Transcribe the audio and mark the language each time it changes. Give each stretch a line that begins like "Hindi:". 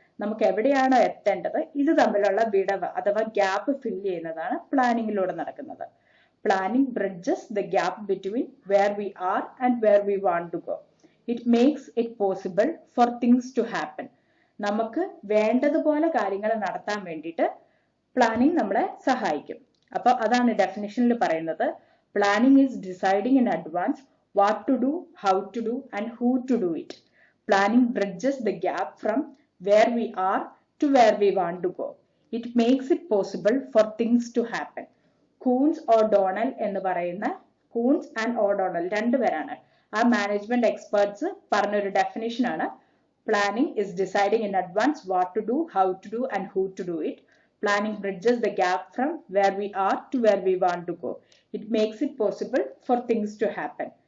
Malayalam: നമുക്ക് എവിടെയാണോ എത്തേണ്ടത് ഇത് തമ്മിലുള്ള വിടവ് അഥവാ ഗ്യാപ്പ് ഫിൽ ചെയ്യുന്നതാണ് പ്ലാനിങ്ങിലൂടെ നടക്കുന്നത്.
English: Planning bridges the gap between where we are and where we want to go. It makes it possible for things to happen.
Malayalam: നമുക്ക് വേണ്ടതുപോലെ കാര്യങ്ങൾ നടത്താൻ വേണ്ടിയിട്ട് പ്ലാനിങ് നമ്മളെ സഹായിക്കും. അപ്പൊ അതാണ് ഡെഫിനിഷനിൽ പറയുന്നത്.
English: Planning is deciding in advance what to do, how to do and who to do it. Planning bridges the gap from where we are to where we want to go. It makes it possible for things to happen.
Malayalam: Kuhns O'Donnell എന്ന് പറയുന്ന Coons and ഓഡോണൽ രണ്ടുപേരാണ് ആ management experts പറഞ്ഞൊരു definition ആണ്.
English: Planning is deciding in advance what to do, how to do and who to do it. Planning bridges the gap from where we are to where we want to go. It makes it possible for things to happen.